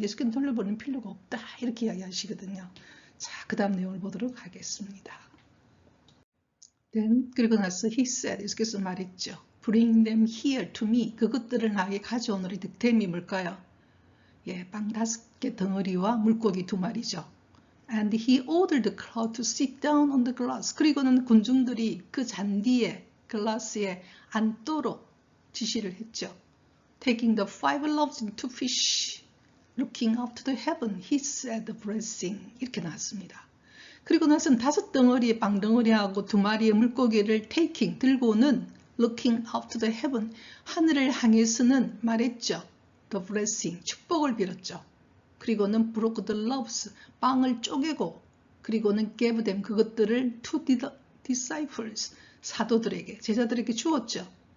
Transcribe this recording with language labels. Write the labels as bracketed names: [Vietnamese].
[Korean] 예수께는 돌려보낼 필요가 없다. 이렇게 이야기하시거든요. 자, 그 다음 내용을 보도록 하겠습니다. 그리고 나서 [English] he said, [Korean] 예수께서 말했죠. [English] Bring them here to me. [Korean] 그것들을 나에게 가져오너라. 득템이 뭘까요? 빵 5개 덩어리와 물고기 2마리죠. [English] And he ordered the crowd to sit down on the glass. [Korean] 그리고는 군중들이 그 잔디에, 글라스에 앉도록 지시를 했죠. [English] Taking the 5 loaves and 2 fish, looking up to the heaven, he said, blessing. [Korean] 이렇게 나왔습니다. 그리고 나서는 5덩어리의 빵덩어리하고 2마리의 물고기를 taking, 들고는 [English] looking up to the heaven, [Korean] 하늘을 향해서는 말했죠. The blessing, 축복을 빌었죠. 그리고는 [English] broke the loaves, [Korean] 빵을 쪼개고 그리고는 [English] gave them, [Korean] 그것들을 [English] to the disciples, [Korean] 사도들에게, 제자들에게 주었죠.